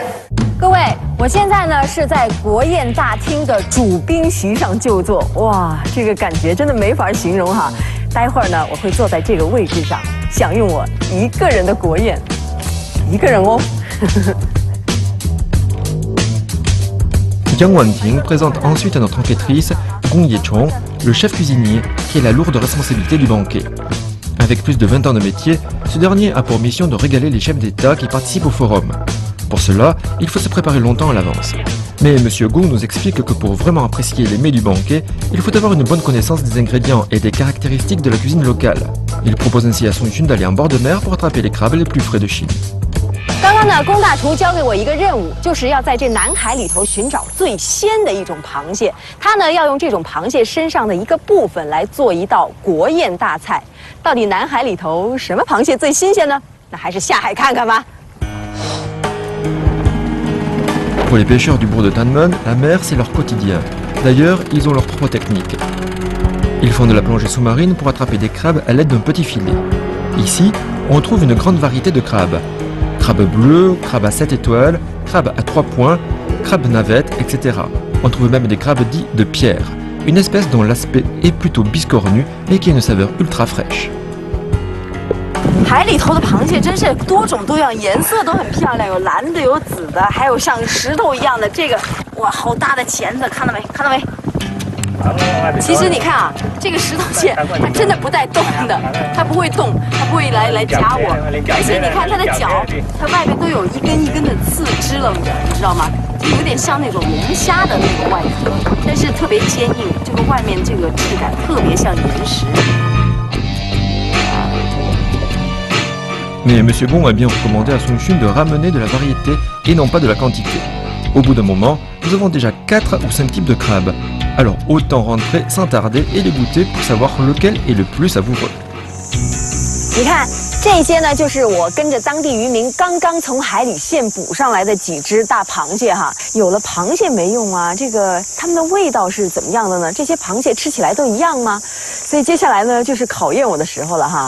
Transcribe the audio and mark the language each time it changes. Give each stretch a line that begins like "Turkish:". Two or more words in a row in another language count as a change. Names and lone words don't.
Chinese: 各位，我现在呢是在国宴大厅的主宾席上就坐，哇，这个感觉真的没法形容哈。待会儿呢，我会坐在这个位置上，享用我一个人的国宴。一个人哦。
French: Yang Wanting présente ensuite à notre enquêtrice Gong Yechong, le chef cuisinier, qui a la lourde responsabilité du banquet. Avec plus de 20 ans de métier, ce dernier a pour mission de régaler les chefs d'État qui participent au forum. Pour cela, il faut se préparer longtemps à l'avance. Mais M. Gong nous explique que pour vraiment apprécier les mets du banquet, il faut avoir une bonne connaissance des ingrédients et des caractéristiques de la cuisine locale. Il propose ainsi à Song Xun d'aller en bord de mer pour attraper les crabes les plus frais de Chine.
Chinese: 刚刚呢，龚大厨交给我一个任务，就是要在这南海里头寻找最鲜的一种螃蟹。他呢要用这种螃蟹身上的一个部分来做一道国宴大菜。到底南海里头什么螃蟹最新鲜呢？那还是下海看看吧。
French: Pour les pêcheurs du bourg de Tanmen, la mer c'est leur quotidien. D'ailleurs, ils ont leur propre technique. Ils font de la plongée sous-marine pour attraper des crabes à l'aide d'un petit filet. Ici, on trouve une grande variété de crabes. Crabes bleus, crabes à 7 étoiles, crabes à 3 points, crabes navettes, etc. On trouve même des crabes dits de pierre, une espèce dont l'aspect est plutôt biscornu et qui a une saveur ultra fraîche.
Chinese: 海里头的螃蟹真是多种多样，颜色都很漂亮，有蓝的，有紫的，还有像石头一样的这个，哇，好大的钳子，看到没？看到没？其实你看啊，这个石头蟹它真的不带动的，它不会动，它不会来夹我，而且你看它的脚，它外面都有一根一根的刺支棱着，你知道吗？就有点像那种龙虾的那个外壳，但是特别坚硬，这个外面这个质感特别像岩石。
French: Mais M. Gong a bien recommandé à Song Xun de ramener de la variété et non pas de la quantité. Au bout d'un moment, nous avons déjà 4 ou 5 types de crabes. Alors autant rentrer sans tarder et les goûter pour savoir lequel est le plus savoureux.
Chinese: 你看，这些呢，就是我跟着当地渔民刚刚从海里现捕上来的几只大螃蟹哈。有了螃蟹没用啊，这个它们的味道是怎么样的呢？这些螃蟹吃起来都一样吗？所以接下来呢，就是考验我的时候了哈。